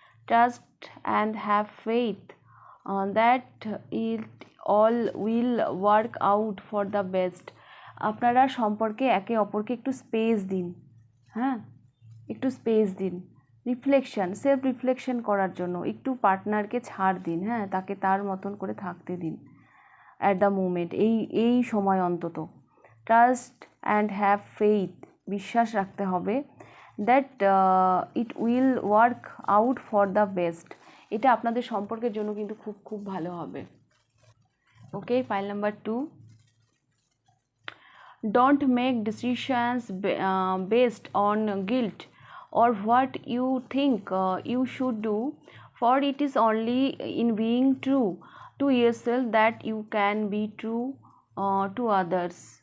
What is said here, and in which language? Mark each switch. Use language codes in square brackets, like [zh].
[en] Trust and have faith that it all will work out for the best. [bn] আপনারা সম্পর্কে একে অপরকে একটু স্পেস দিন। হ্যাঁ, একটু স্পেস দিন। রিফ্লেকশন, সেলফ রিফ্লেকশন করার জন্য একটু পার্টনারকে ছাড় দিন। হ্যাঁ, তাকে তার মতন করে থাকতে দিন [en] at the moment, [bn] এই সময় অন্তত। [en] trust and have faith, [bn] বিশ্বাস রাখতে হবে। [en] that it will work out for the best, [bn] এটা আপনাদের সম্পর্কের জন্য কিন্তু খুব খুব ভালো হবে। [en] Okay, pile number 2। Don't make decisions based on guilt or what you think you should do, for it is only in being true to yourself that you can be true to others.